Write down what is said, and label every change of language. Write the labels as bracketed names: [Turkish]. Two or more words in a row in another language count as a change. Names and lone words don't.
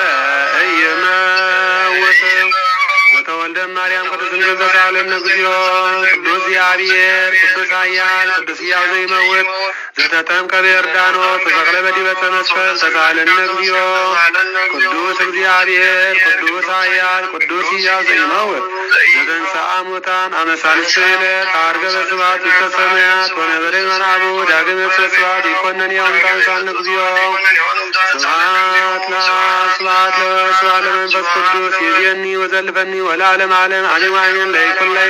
[Geez] ዘኢይመውት ዘተወልደ ማርያም ቅዱስ ድንግል ዘሳለነ እግዚኦ ቅዱስ እግዚአብሔር ቅዱስ ኃያል ቅዱስ ሕያው ዘኢይመውት ዘተጠምቀ በዮርዳኖስ ተሰቅለ በዲበ ዕፀ መስቀል ተሳለነ እግዚኦ ቅዱስ እግዚአብሔር ቅዱስ ኃያል ቅዱስ ሕያው ዘኢይመውት ዘተንሥአ እሙታን አመ ሣልስት ዕለት ዐርገ በስብሐት ውስተ ሰማያት ወነበረ በመንዓሙ ዳግመ በስብሐት ይኰነን ሕያው እሙታን ሳልነ እግዚኦ ስብሐት ለአብ ስብሐት ለወልድ ስብሐት ለመንፈስ ቅዱስ ይእዜኒ ወዘልፈኒ ወለዓለመ ዓለም አሜን አሜን ለይኩን